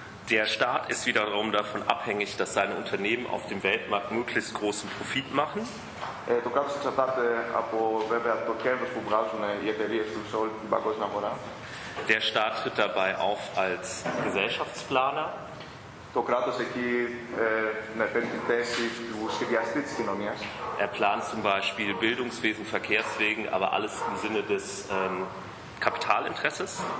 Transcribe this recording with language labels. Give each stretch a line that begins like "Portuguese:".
German: Der Staat ist wiederum davon abhängig, dass seine Unternehmen auf dem Weltmarkt möglichst großen Profit machen.
Greek: Το κράτος εξαρτάται από βέβαια το κέρδος που βγάζουν οι εταιρείες τους σε όλη την παγκόσμια αγορά.
German: Der Staat tritt dabei auf als Gesellschaftsplaner.
Greek: Το κράτος εκεί παίρνει την θέση του σχεδιαστή της κοινωνίας.
German: Er plant zum Beispiel Bildungswesen, Verkehrswegen, aber alles im Sinne des Kapitalinteresses.